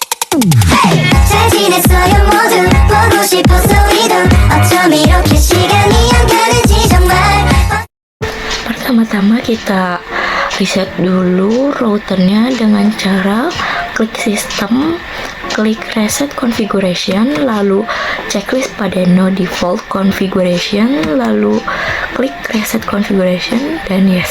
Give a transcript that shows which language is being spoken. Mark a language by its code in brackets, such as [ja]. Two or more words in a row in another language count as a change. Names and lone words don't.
[ko] 잘 지냈어요 모두 보고 싶어서 이도 어쩜 이렇게 시간이 안 가는지 정말. [id] Pertama-tama kita reset dulu routernya dengan cara klik sistem, klik [en] reset configuration, [id] lalu checklist pada [en] no default configuration, [id] lalu klik [en] reset configuration, [id] dan yes.